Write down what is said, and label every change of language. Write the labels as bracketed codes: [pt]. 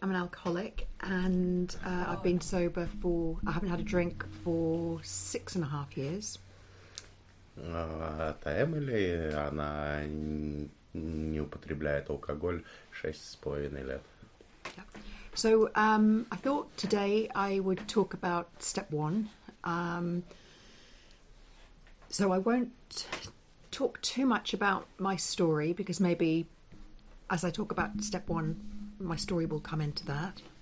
[en] I'm an alcoholic and I've been sober I haven't had a drink for 6.5 years. [ru] Это Эмили, она не употребляет алкоголь 6,5 лет. [en] Yeah. So I thought today I would talk about step one. So I won't talk too much about my story because maybe as I talk about step one, my story will come into that.